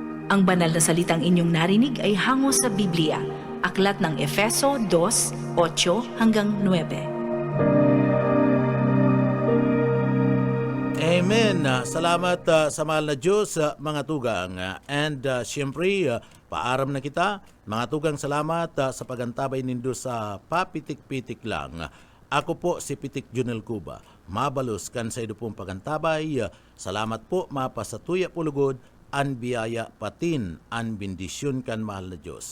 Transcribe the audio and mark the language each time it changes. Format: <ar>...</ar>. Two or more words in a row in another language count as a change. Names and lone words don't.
<tl>Ang banal na salitang inyong narinig ay hango sa Biblia, aklat ng Efeso 2:8 hanggang 9. Amen.</tl> <bik>Salamat sa mahal na Diyos, mga tugang. And siyempre, paaram na kita. Mga tugang, salamat sa pagantabay nindo sa papitik-pitik lang. Ako po si Pitik Junel Cuba. Mabalos kan sa ido pong pagantabay. Salamat po, mapasatuya pulugod, an biyaya patin, an bendisyon kan mahal na Diyos.</bik>